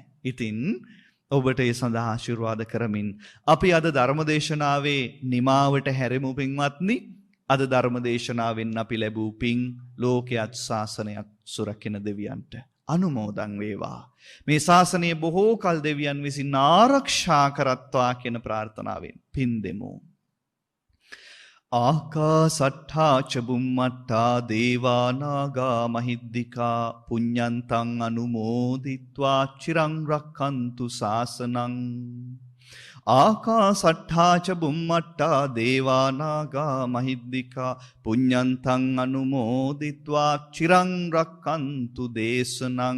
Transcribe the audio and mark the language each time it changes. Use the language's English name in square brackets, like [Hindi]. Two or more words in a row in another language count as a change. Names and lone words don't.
[Sinhala] ඉතින් ඔබට ඒ සඳහා ආශිර්වාද කරමින් අපි අද ධර්මදේශනාවේ නිමාවට හැරෙමු පින්වත්නි. අද ධර්මදේශනාවෙන් අපි ලැබූ පින් ලෝකයක් ශාසනයක් සුරකින දෙවියන්ට අනුමෝදන් වේවා. මේ ශාසනය බොහෝ කල් දෙවියන් විසින් ආරක්ෂා කරත්වා කියන ප්‍රාර්ථනාවෙන් පින් දෙමු. [Pali] ආකාසට්ඨා ච බුම්මට්ඨා දේවා නාග මහිද්దికා පුඤ්ඤන්තං අනුමෝදිත්වා චිරං රක්ඛන්තු ශාසනං. ආකාසට්ඨා ච බුම්මට්ඨා දේවා නාග මහිද්దికා පුඤ්ඤන්තං අනුමෝදිත්වා චිරං රක්ඛන්තු දේශනං.